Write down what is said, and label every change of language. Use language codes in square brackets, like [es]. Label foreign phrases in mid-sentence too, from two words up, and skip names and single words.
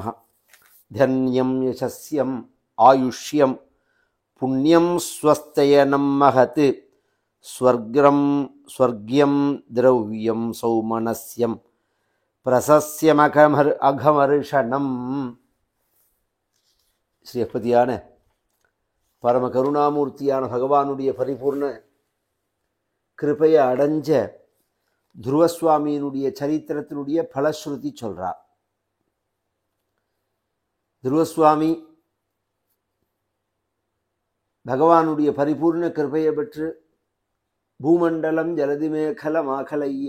[sa] धन्यं यशस्यं आयुष्यं पुण्यं स्वस्तयनं महत् स्वर्ग्यं द्रव्यं सौमनस्यं प्रशस्यमघमर्षणम्। [ta] ஸ்ரீபதியான பரம கருணாமூர்த்தியான பகவானுடைய பரிபூர்ண கிருபையை அடைஞ்ச துருவசுவாமியினுடைய சரித்திரத்தினுடைய பலஸ்ருதி சொல்றார். துருவசுவாமி பகவானுடைய பரிபூர்ண கிருபையை பெற்று பூமண்டலம் ஜலதி மேகலம் ஆகலைய